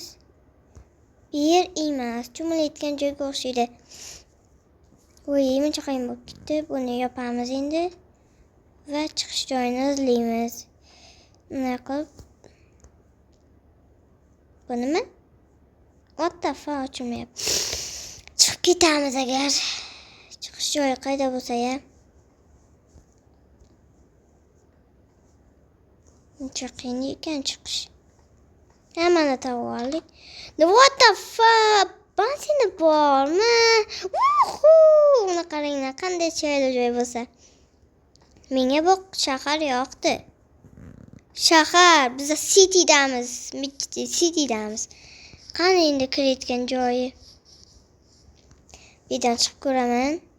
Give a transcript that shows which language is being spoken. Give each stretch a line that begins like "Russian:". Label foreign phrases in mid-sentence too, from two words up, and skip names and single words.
Uzbek: Bir emas, cho'milayotgan joyga o'xshaydi. Muncha qiyin bo'lib ketdi. Buni yopamiz endi va chiqish joyini izlaymiz. Nima qilib? Bu nima?
English: What the fuck,
Uzbek: ochilmayapti. Chiqib ketamiz agar. Chiqish joyi qayda bo'lsa-ya. Muncha qiyin ekan chiqish. Mana tavib oldik.
English: What the fuck?
Uzbek: Benzin bormi? Uni qaranglar, qanday chiroyli joy bo'lsa. Menga bu shahar yoqdi. Shahar, biz citydamiz. Citydamiz. Qani endi kirayotgan joyi? Videodan chiqib ko'raman.